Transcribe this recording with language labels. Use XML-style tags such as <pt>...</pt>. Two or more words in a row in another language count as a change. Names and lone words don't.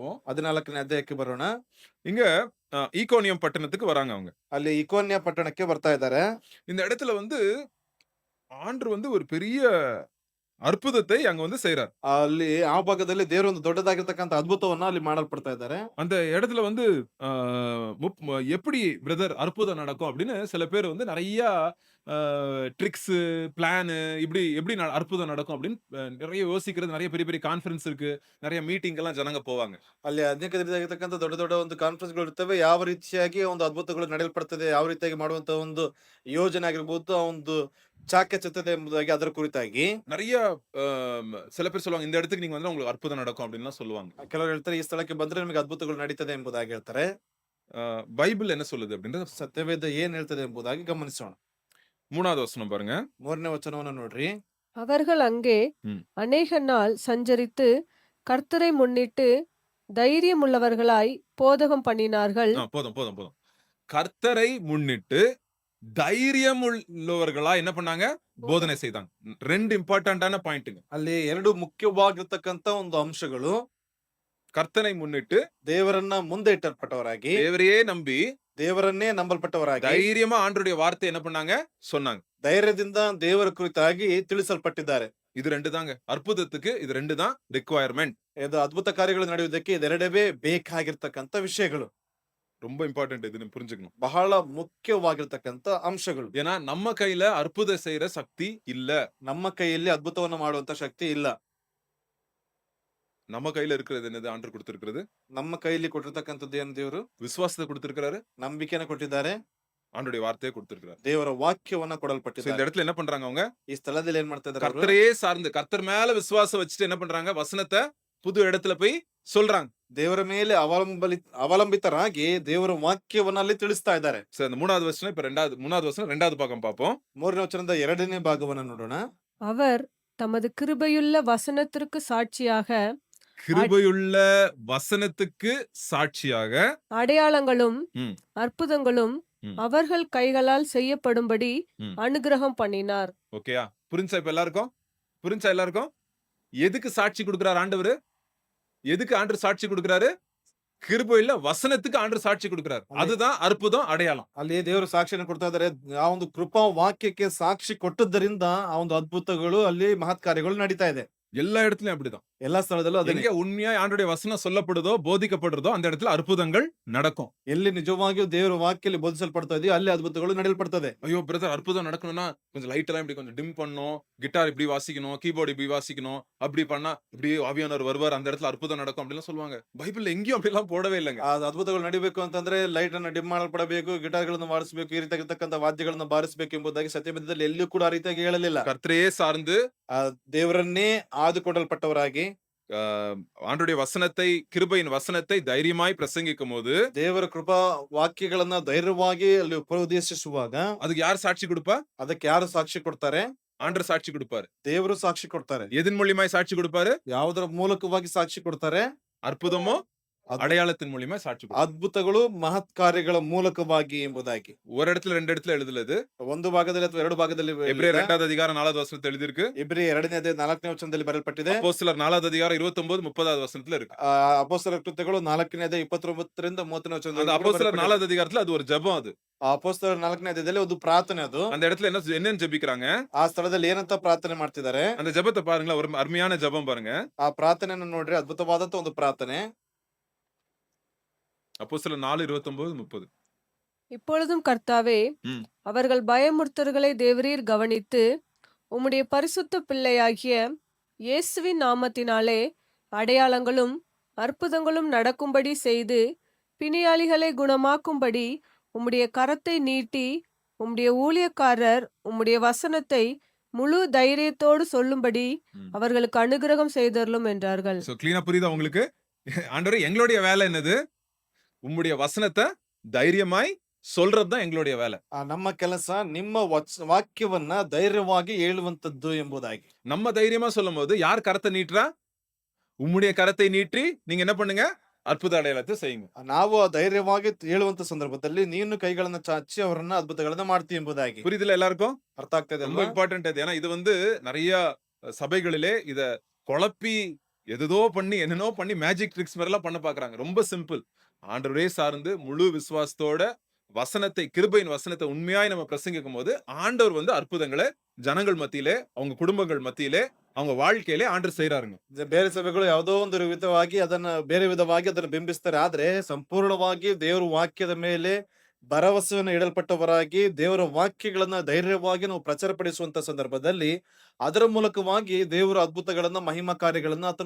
<kn>14ನೇ ಅಧ್ಯಾಯಕ್ಕೆ ಬರೋಣ.</kn> <ta>இங்க ஈகோனியம் பட்டணத்துக்கு வராங்க அவங்க.</ta> <kn>ಅಲ್ಲಿ ಇಕೋನ್ಯ ಪಟ್ಟಣಕ್ಕೆ ಬರ್ತಾ ಇದ್ದಾರೆ.</kn> <ta>இந்த இடத்துல வந்து ஆண்டவர் வந்து ஒரு பெரிய அற்புதத்தை அங்க வந்து செய்றார்.</ta> <kn>ಅಲ್ಲಿ ಆ ಭಾಗದಲ್ಲಿ ದೇವರು ಒಂದು ದೊಡ್ಡದಾಗಿರ್ತಕ್ಕಂಥ ಅದ್ಭುತವನ್ನ ಅಲ್ಲಿ ಮಾಡಲ್ಪಡ್ತಾ ಇದ್ದಾರೆ.</kn> <ta>அந்த இடத்துல வந்து அ எப்படி பிரதர் அற்புதம் நடக்கும் அப்படின்னு சில பேர் வந்து நெறைய ட்ரிக்ஸு, பிளானு இப்படி எப்படி அற்புதம் நடக்கும் அப்படின்னு நெறைய யோசிக்கிறது, நெறைய பெரிய பெரிய கான்ஃபரன்ஸ் இருக்கு. நெறைய மீட்டிங்லாம் ஜனங்க போவாங்க.</ta> <kn>ಅಲ್ಲಿ ಅನೇಕ ರೀತಿಯಾಗಿರ್ತಕ್ಕಂಥ ದೊಡ್ಡ ದೊಡ್ಡ ಒಂದು ಕಾನ್ಫರೆನ್ಸ್‌ಗಳು ಇರ್ತವೆ. ಯಾವ ರೀತಿಯಾಗಿ ಒಂದು ಅದ್ಭುತಗಳು ನಡೆಯಲ್ಪಡ್ತದೆ, ಯಾವ ರೀತಿಯಾಗಿ ಮಾಡುವಂತ ಒಂದು ಯೋಜನೆ ಆಗಿರ್ಬೋದು, ಆ ಒಂದು ಚಾಕಚಕ್ಯತೆ ಎಂಬುದಾಗಿ ಅದರ ಕುರಿತಾಗಿ</kn> <ta>நெறைய அ சில பேர் சொல்லுவாங்க, இந்த இடத்துக்கு நீங்க வந்தா உங்களுக்கு அற்புதம் நடக்கும் அப்படின்லாம் சொல்லுவாங்க.</ta> <kn>ಕೆಲವರು ಹೇಳ್ತಾರೆ, ಈ ಸ್ಥಳಕ್ಕೆ ಬಂದ್ರೆ ನಿಮಗೆ ಅದ್ಭುತಗಳು ನಡೀತದೆ ಎಂಬುದಾಗಿ ಹೇಳ್ತಾರೆ.</kn> <ta>பைபிள் என்ன சொல்லுது அப்படின்றத</ta> <kn>ಸತ್ಯವೇದ ಏನ್ ಹೇಳ್ತದೆ ಎಂಬುದಾಗಿ ಗಮನಿಸೋಣ.</kn> <ta>3வது வசனம் பாருங்க.</ta> <kn>3ನೇ ವಚನವನ್ನು ನೋಡ್ರಿ.</kn> <ta>அவர்கள் அங்கே ம். அநேக நாள் சஞ்சரித்து கர்த்தரை முன்னிட்டு தைரியமுள்ளவர்களாய் போதகம் பண்ணினார்கள். போதும், போதும், போதும். கர்த்தரை முன்னிட்டு தைரியம் உள்ளவர்களா என்ன பண்ணாங்க? போதனை செய்தாங்க. 2</ta> <en>important points.</en> <kn>ಅಲ್ಲಿ ಎರಡು ಮುಖ್ಯವಾಗಿರ್ತಕ್ಕಂಥ ಒಂದು ಅಂಶಗಳು.</kn> <ta>கர்த்தரை முன்னிட்டு</ta> <kn>ದೇವರನ್ನ ಮುಂದೆ ಇಟ್ಟಲ್ಪಟ್ಟವರಾಗಿ,</kn> <ta>தேவரையே நம்பி</ta> <kn>ದೇವರನ್ನೇ ನಂಬಲ್ಪಟ್ಟವರಾಗಿ,</kn> <ta>தைரியமா ஆண்டவருடைய வார்த்தை என்ன பண்ணாங்க? சொன்னாங்க.</ta> <kn>ಧೈರ್ಯದಿಂದ ದೇವರ ಕುರಿತಾಗಿ ತಿಳಿಸಲ್ಪಟ್ಟಿದ್ದಾರೆ.</kn> <ta>இது 2 தாங்க. அற்புதத்துக்கு இது 2 தான் ரிக்வயர்மென்ட்.</ta> <kn>ಇದು ಅದ್ಭುತ ಕಾರ್ಯಗಳು ನಡೆಯುವುದಕ್ಕೆ ಇದೆರಡವೇ ಬೇಕಾಗಿರ್ತಕ್ಕಂಥ ವಿಷಯಗಳು.</kn> <ta>ரொம்ப இம்பார்ட்டன்ட் இது புரிஞ்சுக்கணும்.</ta> <kn>ಬಹಳ ಮುಖ್ಯವಾಗಿರ್ತಕ್ಕಂಥ ಅಂಶಗಳು.</kn> <ta>ஏன்னா நம்ம கையில அற்புதம் செய்யற சக்தி இல்ல.</ta> <kn>ನಮ್ಮ ಕೈಯಲ್ಲಿ ಅದ್ಭುತವನ್ನು ಮಾಡುವಂತ ಶಕ್ತಿ ಇಲ್ಲ.</kn> <ta>நம்ம கையில இருக்கிறது என்னது? ஆண்டவர் கொடுத்திருக்கிறது.</ta> <kn>ನಮ್ಮ ಕೈಯಲ್ಲಿ ಕೊಟ್ಟಿರ್ತಕ್ಕಂಥದ್ದು ಏನು? ದೇವರು</kn> <ta>விசுவாசத்தை கொடுத்திருக்கிறாரு.</ta> <kn>ನಂಬಿಕೆನ ಕೊಟ್ಟಿದ್ದಾರೆ.</kn> <ta>ஆண்டவருடைய வார்த்தையை கொடுத்திருக்கிறாரு.</ta> <kn>ದೇವರ ವಾಕ್ಯವನ್ನ</kn> <ta>இந்த</ta> <kn>ಕೊಡಲ್ಪಟ್ಟಿದ್ದಾರೆ.</kn> <ta>இடத்துல என்ன பண்றாங்க அவங்க?</ta> <kn>ಈ ಸ್ಥಳದಲ್ಲಿ ಏನ್ ಮಾಡ್ತಾ ಇದ್ದಾರೆ?</kn> <ta>கர்த்தரையே சார்ந்து கர்த்தர் மேல விசுவாசம் வச்சுட்டு என்ன பண்றாங்க? வசனத்தை புது இடத்துல போய் சொல்றாங்க.</ta> <kn>ದೇವರ ಮೇಲೆ ಅವಲಂಬಿತರಾಗಿ ದೇವರ ವಾಕ್ಯವನ್ನ ಅಲ್ಲಿ ತಿಳಿಸ್ತಾ ಇದ್ದಾರೆ.</kn> <ta>சரி, அந்த 3வது வசனம் இப்ப 3வது வசனம் 2வது பக்கம் பார்ப்போம்.</ta> <kn>3ನೇ ವಚನದ 2ನೇ ಭಾಗವನ್ನ ನೋಡೋಣ.</kn> <ta>அவர் தமது கிருபையுள்ள வசனத்திற்கு சாட்சியாக கிருபையுள்ள வசனத்துக்கு சாட்சியாக அடையாளங்களும் ம். அற்புதங்களும் ம். அவர்கள் கைகளால் செய்யப்படும்படி ம். அனுகிரகம் பண்ணினார். ஓகேயா? புரிஞ்சா இப்ப எல்லாருக்கும்? புரிஞ்சா எல்லாருக்கும்? எதுக்கு சாட்சி கொடுக்கிறார் ஆண்டவர்? எதுக்கு ஆண்டவர் சாட்சி கொடுக்கிறாரு? கிருபையுள்ள வசனத்துக்கு ஆண்டவர் சாட்சி கொடுக்கிறார். அதுதான் அற்புதம், அடையாளம்.</ta> <kn>ಅಲ್ಲಿ ದೇವರು ಸಾಕ್ಷಿಯನ್ನು ಕೊಡ್ತಾ ಇದ್ದಾರೆ. ಆ ಒಂದು ಕೃಪಾ ವಾಕ್ಯಕ್ಕೆ ಸಾಕ್ಷಿ ಕೊಟ್ಟದ್ದರಿಂದ ಆ ಒಂದು ಅದ್ಭುತಗಳು ಅಲ್ಲಿ ಮಹತ್ ಕಾರ್ಯಗಳು ನಡೀತಾ ಇದೆ.</kn> <ta>எல்லா இடத்துலயும் அப்படிதான்.</ta> <kn>ಎಲ್ಲಾ ಸ್ಥಳದಲ್ಲೂ ಅದೇ.</kn> <ta>எங்க உண்மையா ஆண்டவருடைய வசனம் சொல்லப்படுதோ, போதிக்கப்படுறதோ அந்த இடத்துல அற்புதங்கள் நடக்கும்.</ta> <kn>ಎಲ್ಲಿ ನಿಜವಾಗಿಯೂ ದೇವರ ವಾಕ್ಯದಲ್ಲಿ ಬೋಧಿಸಲ್ಪಡ್ತಾ ಇದೆಯೋ ಅಲ್ಲಿ ಅದ್ಭುತಗಳು ನಡೆಯಲ್ಪಡ್ತದೆ.</kn> <ta>ஐயோ பிரதர், அற்புதம் நடக்கணும்னா கொஞ்சம் லைட் எல்லாம் இப்படி கொஞ்சம் டிம் பண்ணணும், கிட்டார் இப்படி வாசிக்கணும், கீபோர்டு இப்படி வாசிக்கணும், அப்படி பண்ணா இப்படி ஆவியானவர் வருவார், அந்த இடத்துல அற்புதம் நடக்கும் அப்படிலாம் சொல்லுவாங்க. பைபிள்ல எங்கேயும் அப்படிலாம் போடவே இல்லைங்க.</ta> <kn>ಆ ಅದ್ಭುತಗಳು ನಡಿಬೇಕು ಅಂತಂದ್ರೆ ಲೈಟ್ ಅನ್ನ ಡಿಮ್ ಮಾಡಲ್ಪಡಬೇಕು, ಗಿಟಾರ್ಗಳನ್ನು ಬಾರಿಸಬೇಕು, ಈ ರೀತಿಯಾಗಿರ್ತಕ್ಕಂಥ ವಾದ್ಯಗಳನ್ನು ಬಾರಿಸಬೇಕು ಎಂಬುದಾಗಿ ಸತ್ಯವೇದದಲ್ಲಿ ಎಲ್ಲಿಯೂ ಕೂಡ ಆ ರೀತಿಯಾಗಿ ಹೇಳಲಿಲ್ಲ.</kn> <ta>கர்த்தரையே சார்ந்து</ta> <kn>ಆ ದೇವರನ್ನೇ ಆದುಕೊಡಲ್ಪಟ್ಟವರಾಗಿ</kn> <ta>ஆண்டவருடைய வசனத்தை, கிருபையின் வசனத்தை தைரியமாய் பிரசங்கிக்கும் போது</ta> <kn>ದೇವರ ಕೃಪಾ ವಾಕ್ಯಗಳನ್ನ ಧೈರ್ಯವಾಗಿ ಅಲ್ಲಿ ಉಪದೇಶಿಸುವಾಗ</kn> <ta>அதுக்கு யார் சாட்சி கொடுப்பா?</ta> <kn>ಅದಕ್ಕೆ ಯಾರು ಸಾಕ್ಷಿ ಕೊಡ್ತಾರೆ?</kn> <ta>ஆண்டவர் சாட்சி கொடுப்பாரு.</ta> <kn>ದೇವರು ಸಾಕ್ಷಿ ಕೊಡ್ತಾರೆ.</kn> <ta>எதன் மூலியமாய் சாட்சி கொடுப்பாரு?</ta> <kn>ಯಾವುದರ ಮೂಲಕವಾಗಿ ಸಾಕ್ಷಿ ಕೊಡ್ತಾರೆ?</kn> <ta>அற்புதமோ அடையாளத்தின் மூலியமா சாட்சி கொடுப்பாரு.</ta> <kn>ಅದ್ಭುತಗಳು ಮಹತ್ ಕಾರ್ಯಗಳ ಮೂಲಕವಾಗಿ ಎಂಬುದಾಗಿ</kn> <ta>ஒரு இடத்துல 2 இடத்துல எழுதுலது.</ta> <kn>ಒಂದು ಭಾಗದಲ್ಲಿ ಅಥವಾ ಎರಡು ಭಾಗದಲ್ಲಿ</kn> <ta>எபிரேயர் 2வது அதிகாரம் 4வது வசனத்துல எழுதிருக்கு.</ta> <kn>ಇಬ್ರಿ 2ನೇ ಅಧ್ಯಾಯ 4ನೇ ವಚನದಲ್ಲಿ ಬರೆಯಲ್ಪಟ್ಟಿದೆ.</kn> <ta>அப்போஸ்தலர் 4வது அதிகாரம் 29 30வது வசனத்துல இருக்கு.</ta> <kn>ಅಪೊಸ್ತಲರ ಕೃತ್ಯಗಳು 4ನೇ ಅಧ್ಯಾಯ 29ರಿಂದ 30ನೇ</kn> <ta>அந்த</ta> <kn>ವಚನದಲ್ಲಿ</kn> <ta>அப்போஸ்தலர் 4வது அதிகாரத்துல அது ஒரு ஜெபம். அது</ta> <kn>ಅಪೊಸ್ತಲರ 4ನೇ ಅಧ್ಯಾಯದಲ್ಲಿ ಒಂದು ಪ್ರಾರ್ಥನೆ. ಅದು</kn> <ta>அந்த இடத்துல என்னன்னு ஜெபிக்கிறாங்க?</ta> <kn>ಆ ಸ್ಥಳದಲ್ಲಿ ಏನಂತ ಪ್ರಾರ್ಥನೆ ಮಾಡ್ತಿದ್ದಾರೆ?</kn> <ta>அந்த ஜெபத்தை பாருங்களேன், ஒரு அருமையான ஜெபம் பாருங்க.</ta> <kn>ಆ ಪ್ರಾರ್ಥನೆಯನ್ನು ನೋಡ್ರಿ, ಅದ್ಭುತವಾದಂತ ಒಂದು ಪ್ರಾರ್ಥನೆ.</kn> <ta>அப்போஸ்தலர் 4:29 30. இப்பொழுதும் கர்த்தாவே, ம். அவர்கள் பயமுறுத்தல்களை தேவரீர் கவனித்து உம்முடைய பரிசுத்த பிள்ளையாகிய இயேசுவின் நாமத்தினாலே அடையாளங்களும் அற்புதங்களும் நடக்கும்படி செய்து பிணியாளிகளை குணமாக்கும்படி உம்முடைய கரத்தை நீட்டி உம்முடைய ஊழியக்காரர் உம்முடைய வசனத்தை முழு தைரியத்தோடு சொல்லும்படி ம். அவர்களுக்கு அனுகிரகம் செய்தருளும் என்றார்கள்.</ta> <en>so clean</en> <ta>புரியுதா உங்களுக்கு? ஆண்டவரே, எங்களுடைய வேலை என்னது? உம்முடைய வசனத்தை தைரியமாய் சொல்றதுதான் எங்களுடைய வேலை.</ta> <kn>ನಮ್ಮ ಕೆಲಸ ನಿಮ್ಮ ವಾಕ್ಯವನ್ನ ಧೈರ್ಯವಾಗಿ ಹೇಳುವಂತದ್ದು ಎಂಬುದಾಗಿ.</kn> <ta>நம்ம தைரியமா சொல்லும்போது யார் கரத்தை நீட்டுறா? உம்முடைய கரத்தை நீட்டி நீங்க என்ன பண்ணுங்க? அற்புத அடையாளத்தை செய்யுங்க.</ta> <kn>ನಾವು ಧೈರ್ಯವಾಗಿ ಹೇಳುವಂತ ಸಂದರ್ಭದಲ್ಲಿ ನೀನು ಕೈಗಳನ್ನ ಚಾಚಿ ಅವರನ್ನ ಅದ್ಭುತಗಳನ್ನ ಮಾಡ್ತಿ ಎಂಬುದಾಗಿ.</kn> <ta>புரியுதுல எல்லாருக்கும்?</ta> <kn>ಅರ್ಥ ಆಗ್ತಾ ಇದೆ</kn> <ta>ரொம்ப</ta> <kn>ಅಲ್ವಾ?</kn> <ta>இம்பார்ட்டன்ட் அது. ஏன்னா இது வந்து நிறைய சபைகளிலே இத குழப்பி எதேதோ பண்ணி, என்னென்னோ பண்ணி</ta> <en>magic tricks</en> <ta>மாரிலாம் பண்ண பார்க்குறாங்க. ரொம்ப சிம்பிள். ஆண்டவரே சார்ந்து முழு விசுவாசத்தோட வசனத்தை கிருபையின் வசனத்த உண்மையாய் நம்ம பிரசங்கிக்கும்போது, ஆண்டவர் வந்து அற்புதங்கள ஜனங்கள் மத்தியிலே, அவங்க குடும்பங்கள் மத்தியிலே, அவங்க வாழ்க்கையிலே ஆண்டவர் செய்றாருங்க.</ta> <kn>ಬೇರೆ ಸಭೆಗಳು ಯಾವುದೋ ಒಂದು ವಿಧವಾಗಿ ಅದನ್ನ ಬೇರೆ ವಿಧವಾಗಿ ಅದನ್ನ ಬಿಂಬಿಸ್ತಾರೆ. ಆದ್ರೆ ಸಂಪೂರ್ಣವಾಗಿ ದೇವರ ವಾಕ್ಯದ ಮೇಲೆ ಭರವಸೆಯನ್ನು ಇಡಲ್ಪಟ್ಟವರಾಗಿ ದೇವರ ವಾಕ್ಯಗಳನ್ನ ಧೈರ್ಯವಾಗಿ ನಾವು ಪ್ರಚಾರಪಡಿಸುವಂತ ಸಂದರ್ಭದಲ್ಲಿ ಅದರ ಮೂಲಕವಾಗಿ ದೇವರ ಅದ್ಭುತಗಳನ್ನ ಮಹಿಮಾ ಕಾರ್ಯಗಳನ್ನ ಆತನು</kn>